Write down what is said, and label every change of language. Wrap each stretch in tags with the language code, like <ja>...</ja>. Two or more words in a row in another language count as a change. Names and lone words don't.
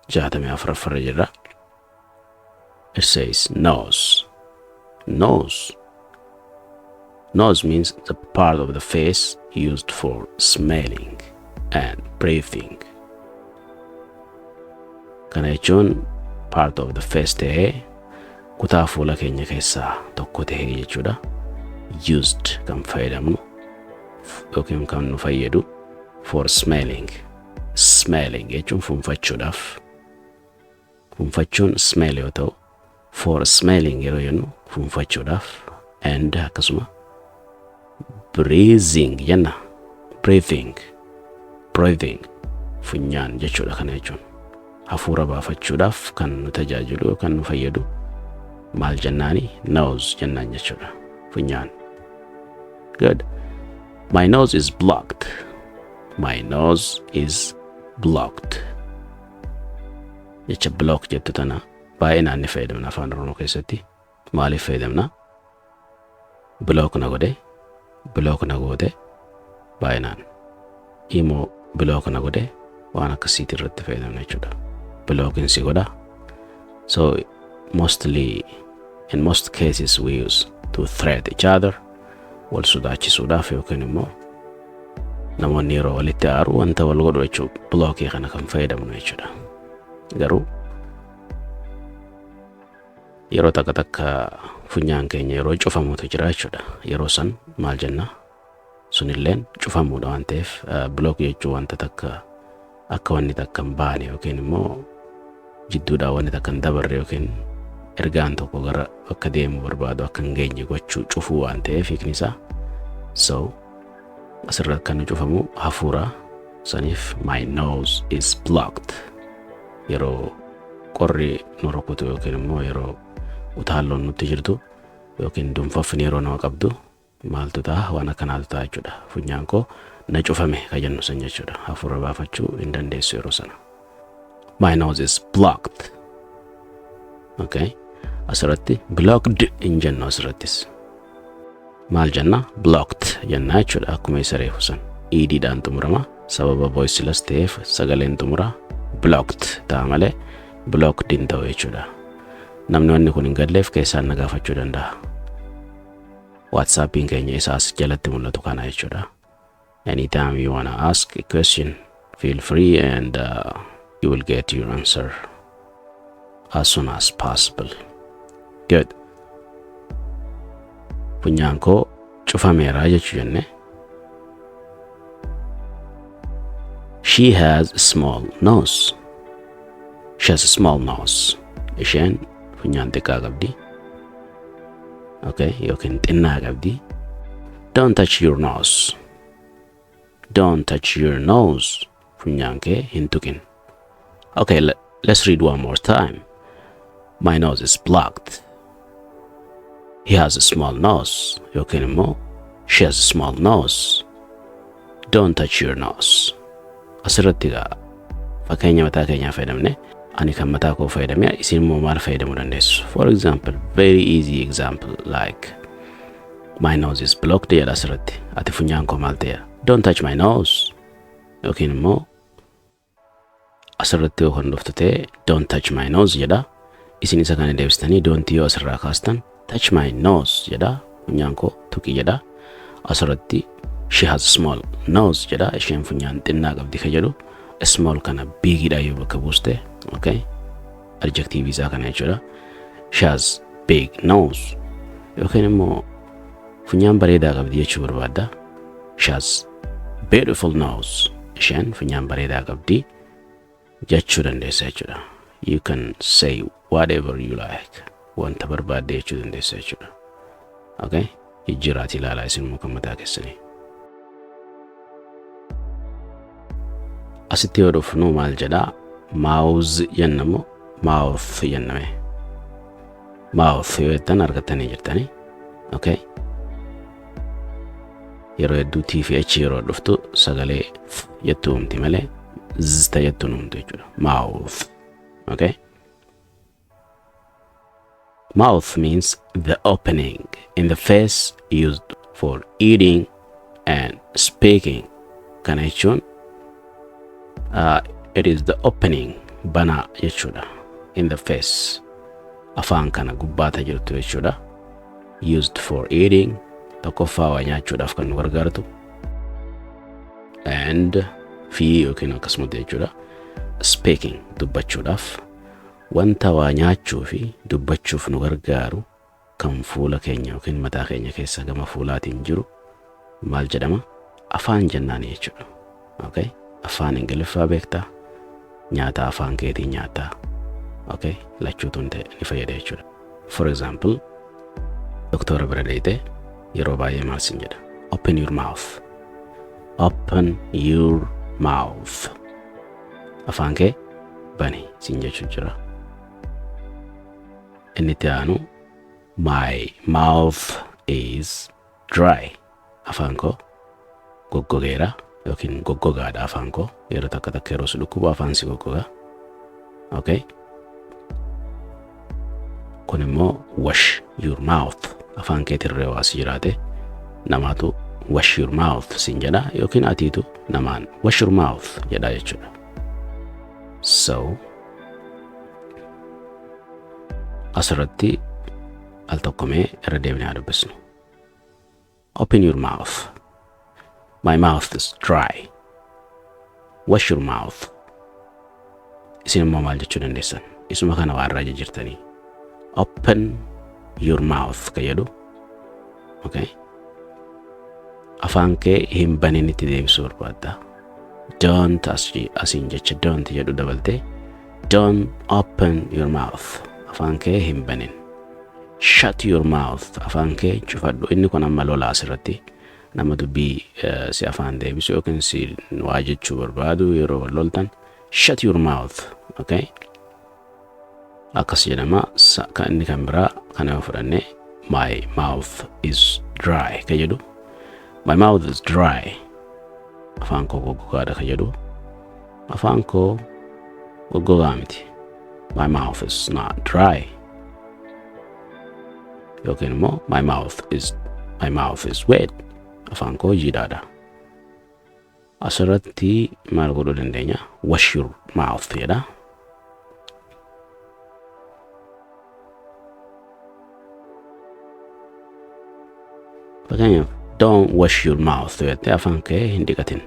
<om>jaatamii afuraffaa jirra.</om> <en>It says nose. Nose. Nose means the part of the face used for smelling and breathing.</en> <om>Kana jechuun</om> <en>part of the face</en> <om>ta'ee kutaa fuula keenya keessaa tokko ta'ee jechuudha. Used kan fayyadamnu yookiin kan nu fayyadu</om> <en>for smelling.</en> <om>Smelling jechuun funfachuudhaaf. Funfachuun smell yoo ta'u,</om> <en>for smelling</en> <om>yeroo jennu funfachuudhaaf, and akkasuma breathing jenna. Breathing funyaan jechuudha kana jechuun. Hafuura baafachuudhaaf kan nu tajaajilu yookaan nu fayyadu maal jennaani? Nose jennaan jechuudha. Funyaan.</om> <en>Good. My nose is blocked. My nose is blocked.</en> <om>Jecha block jettu tana baay'inaan ni fayyadamna afaan Oromoo keessatti. Maaliif fayyadamna? Block na godhe, block na goote baay'inaan. Immoo block na godhe waan akkasiitii irratti fayyadamna jechuudha. Blocking si godha.</om> <en>So mostly, in most cases, we use to threat each other.</en> <om>Wal sodaachisuudhaaf yookiin immoo namoonni yeroo walitti aaru wanta wal godhu jechuudha. Blockii kana kan fayyadamnu jechuudha. Garuu yeroo takka funyaan keenya yeroo cufamuutu jira jechuudha. Yeroo san maal jenna? Sunilleen cufamuudha waan ta'eef block jechuun wanta takka akka wanni takka hin baane yookiin immoo jidduudhaa wanni takka hin dabarre yookiin ergaan tokko gara bakka deemu barbaadu akka hin geenye gochuu cufuu waan ta'eef hiikni isaa. So asirratti kan cufamu hafuura saniif</om> <en>my nose is blocked.</en> <om>Yeroo qorri nu rukutu yookiin immoo yeroo utaalloon nutti jirtu yookiin dunfafni yeroo nama qabdu maaltu ta'a? Waan akkanaatu ta'a jechuudha. Funyaan koo na cufame kan jennu san jechuudha. Hafuura baafachuu hin dandeessu yeroo sana.</om> <en>My nose is blocked. Okay.</en> <om>Asirratti blocked hin jennu asirrattis. Maal jenna? Blocked jenna jechuudha. Akkuma isa reefu san. Idiidhaan xumurama. Sababa voiceless ta'eef sagaleen xumura blocked ta'a malee blocked hin ta'u jechuudha. Namni wanni kun hin galleef keessaan na gaafachuu danda'a. WhatsAppiin keenya isaas jalatti mul'atu kana jechuudha.</om> <en>Anytime you want to ask a question, feel free and you will get your answer as soon as possible. Good.</en> <om>Funyaan koo cufameera jechuu jenne.</om> <en>She has a small nose. She has a small nose.</en> <om>Isheen funyaan xiqqaa qabdi. Okay, yookiin xinnaa qabdi.</om> <en>Don't touch your nose. Don't touch your nose.</en> <om>Funyaan kee hin tuqin.</om> <en>Okay, let's read one more time. My nose is blocked. He has a small nose.</en> <om>Yookiin immoo</om> <en>she has a small nose. Don't touch your nose.</en> <om>Asirratti gaa fakkeenya mataa keenyaa fayyadamne ani kan mataa koo fayyadamee isin immoo maal fayyadamuu dandeessu?</om> <en>For example, very easy example like my nose is blocked</en> <om>jedha asirratti. Ati funyaan koo maal ta'eera?</om> <en>Don't touch my nose.</en> <om>Yookiin immoo asirratti yoo kan dhuftu ta'e</om> <en>don't touch my nose</en> <om>jedha. Isin isa kana deebistanii don't yoo asirraa kaastan</om> <en>touch my nose</en> <om>jedha. Funyaan koo tuqi jedha. Asirratti</om> <en>she has a small nose</en> <om>jedha. Isheen funyaan xinnaa qabdi ka jedhu small kana big dha yoo bakka buuste. Okay, adjective isaa kana jechuudha.</om> <en>She has big nose.</en> <om>Yookiin immoo funyaan bareedaa qabdi jechuu barbaadda.</om> <en>She has beautiful nose.</en> <om>Isheen funyaan bareedaa qabdi jechuu dandeessa jechuudha.</om> <en>You can say whatever you like.</en> <om>Wanta barbaadde jechuu dandeessa jechuudha. Okay, jijjiiraati ilaalaa isin immoo kan mataa keessanii. Asitti yoo dhufnu maal jedhaa? Mouth jennamu mouth jenname. Mouth yoo jettan argattanii jirtanii.</om> <en>Okay.</en> <om>Yeroo hedduu T fi H yeroo dhuftu sagalee jettu humti malee z ta'ettu humti jechuudha.</om> <en>Mouth. Okay. Mouth means the opening in the face used for eating and speaking.</en> <om>Kana jechuun</om> <en>it is the opening</en> <om>banaa jechuudha.</om> <en>In the face.</en> <om>Afaan kana gubbaata jirtu jechuudha.</om> <en>Used for eating.</en> <om>Tokkoffaa waa nyaachuudhaaf kan nu gargaartu. And fi yookiin akkasumatti jechuudha. Speaking dubbachuudhaaf. Wanta waa nyaachuu fi dubbachuuf nu gargaaru kan fuula keenya yookiin mataa keenya keessa gama fuulaatiin jiru maal jedhama? Afaan jennaan jechuudha. Okay? Afaan Ingiliffaa beektaa? Nyaata afaan keetiin nyaataa. Okay? Lachuutu ni fayyada jechuudha.</om> <en>For example,</en> <om>doktora bira deemtee yeroo baay'ee maal siin jedha?</om> <en>Open your mouth. Open your mouth.</en> <om>Afaan kee bani siin jechuu jira. Inni itti aanu</om> <en>my mouth is dry.</en> <om>Afaan koo goggogeera yookiin goggogaadha afaan koo. Yeroo takka yeroo si dhukkubu afaan si goggoga.</om> <en>Okay?</en> <om>Kun immoo</om> <en>wash your mouth.</en> <om>Afaan keetirree waa si jiraate namaatu</om> <en>wash your mouth</en> <om>siin jedha yookiin atiitu namaan</om> <en>wash your mouth</en> <om>jedha jechuudha. So asirratti al tokkomee irra deebinee dubbisnu.</om> <en>Open your mouth. My mouth is dry. Wash your mouth.</en> <om>Isin immoo maal jechuu dandeessan? Isuma kana waa irraa jijjiirtanii.</om> <en>Open your mouth</en> <om>ka jedhu.</om> <en>Okay?</en> <om>Afaan kee hin banin itti deebisuu barbaadda. Don't asiin jecha don't jedhu dabaltee.</om> <en>Don't open your mouth.</en> <om>Afaan kee hin banin.</om> <en>Shut your mouth.</en> <om>Afaan kee cufadhu. Inni kun amma lola asirratti nama dubbii si afaan deebisu yookiin si waa jechuu barbaadu yeroo loltan.</om> <en>Shut your mouth.</en> <om>Okay? Akkas jedhama kan inni kan biraa kana fudhanne</om> <en>my mouth is dry</en> <om>ka jedhu.</om> <en>My mouth is dry.</en> <om>Afaan koo goggogaadha ka jedhu. Afaan koo goggogaa miti.</om> <en>My mouth is not dry.</en> <om>Yookiin immoo</om> <en>my mouth is wet.</en> <om>Afaan koo jiidhaadha. Asirratti maal godhuu dandeenya?</om> <en>Wash your mouth</en> <om>jedha. Fakkeenyaaf</om> <en>don't wash your mouth</en> <om>jettee afaan kee hin dhiqatin.</om>